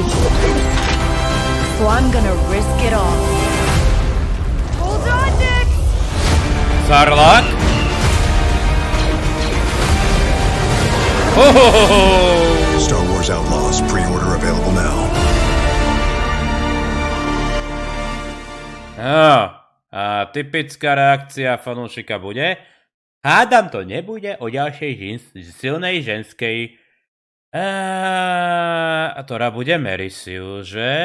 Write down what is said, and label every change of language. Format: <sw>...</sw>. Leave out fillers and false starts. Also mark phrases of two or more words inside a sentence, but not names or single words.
<en>So I'm gonna risk it all. Hold on, Nick! Sarlacc? Oh! Star Wars Outlaws pre-order available now.</en> <sk>A typická reakcia fanúšika bude: hádam to nebude o ďalšej silnej ženskej. A Tora bude Merisiu, že?</sk>